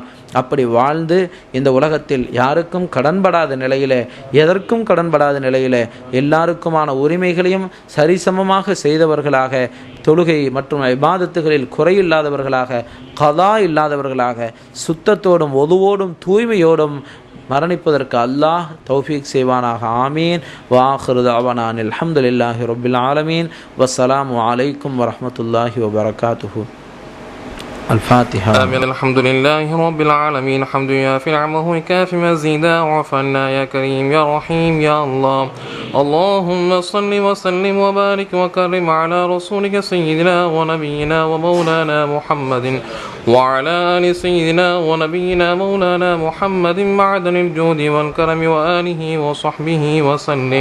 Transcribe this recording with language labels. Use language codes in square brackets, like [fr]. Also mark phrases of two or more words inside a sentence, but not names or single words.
[ta] அப்படி வாழ்ந்து இந்த உலகத்தில் யாருக்கும் கடன்படாத நிலையிலே, எதற்கும் கடன்படாத நிலையிலே, எல்லாருக்குமான உரிமைகளையும் சரிசமமாக செய்தவர்களாக, தொழுகை மற்றும் இபாதத்துகளில் குறையில்லாதவர்களாக, கதா இல்லாதவர்களாக, சுத்தத்தோடும் ஒதுவோடும் தூய்மையோடும் மரணிப்பதற்கு அல்லாஹ் தௌஃபீக் செய்வானாக. ஆமீன். [ar] وآخر دعوانا الحمد لله رب العالمين. والسلام عليكم ورحمة الله وبركاته. الفاتحة. آمين. الحمد لله رب العالمين، حمد يافي نعمه وكافي مزيدا، واعف عنا يا كريم يا رحيم يا الله. اللهم صل وسلم وبارك وكرم على رسولك سيدنا ونبينا ومولانا محمد وعلى آل سيدنا ونبينا مولانا محمد معدن الجود والكرم وآله وصحبه وسلم.